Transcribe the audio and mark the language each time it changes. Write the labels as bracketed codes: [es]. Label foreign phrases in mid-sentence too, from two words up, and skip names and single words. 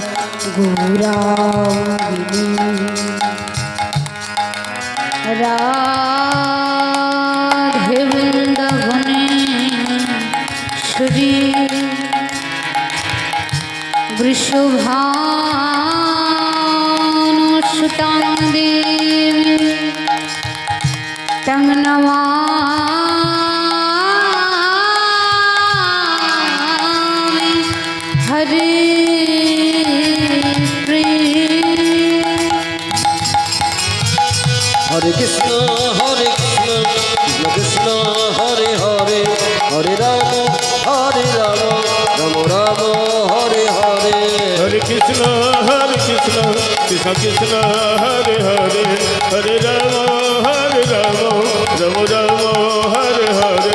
[sa] গৌরাঙ্গিনী রাধে বৃন্দাবনেশ্বরী বৃষভানুসুতাং দেবী তং নমামি হরে হরে কৃষ্ণ কৃষ্ণ হরে হরে হরে রাম রাম রাম হরে হরে হরে কৃষ্ণ কৃষ্ণ কৃষ্ণ হরে হরে হরে রাম রাম রাম হরে হরে